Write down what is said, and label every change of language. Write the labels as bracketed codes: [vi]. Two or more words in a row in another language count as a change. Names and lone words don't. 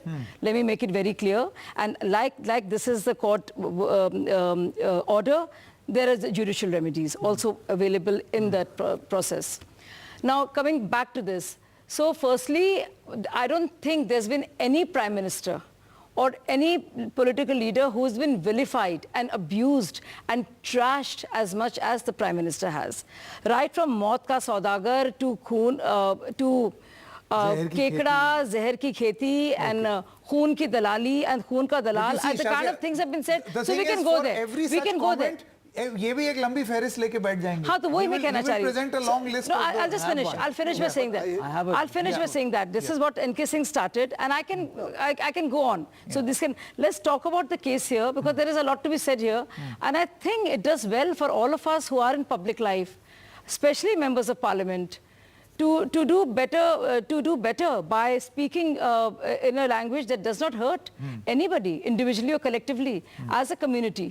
[en] Let me make it very clear. And like this is the court order, there is judicial remedies also available in that process. Now, coming back to this. So firstly, I don't think there's been any prime minister or any political leader who's been vilified and abused and trashed as much as the prime minister has. Right from [hi] मौत का सौदागर [en] to Khoon, to Kekda, [hi] ज़हर की खेती, [en] and [hi] ख़ून की दलाली [en] and [hi] ख़ून का दलाल, [en] the kind of things have been said. So we can go there. We can go there. [hi] ये भी एक लंबी फहरिस्त लेके बैठ जाएंगे. हाँ तो वही मैं कहना चाह रही हूँ. [en] Present a long list. No, I'll just finish. I'll finish by saying that. I'll finish by saying that this is what NK Singh started, and I can go on. So let's talk about the case here, because there is a lot to be said here, and I think it does well for all of us who are in public life, especially members of parliament, to do better by speaking in a language that does not hurt anybody individually or collectively as a community.